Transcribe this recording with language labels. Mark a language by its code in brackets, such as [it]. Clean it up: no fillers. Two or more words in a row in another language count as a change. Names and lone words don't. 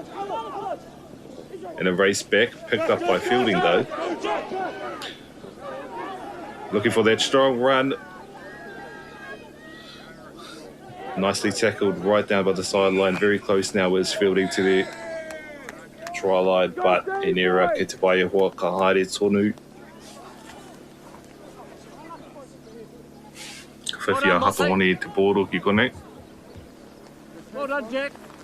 [en] And a race back, picked up by Feilding though. Looking for that strong run. Nicely tackled right down by the sideline. Very close now is Feilding to the try line, but an error [mi] ke te pai e hoa ka haere tonu. Whiwhia Hatohone te pōro ki konei. [en] Well done, Jack.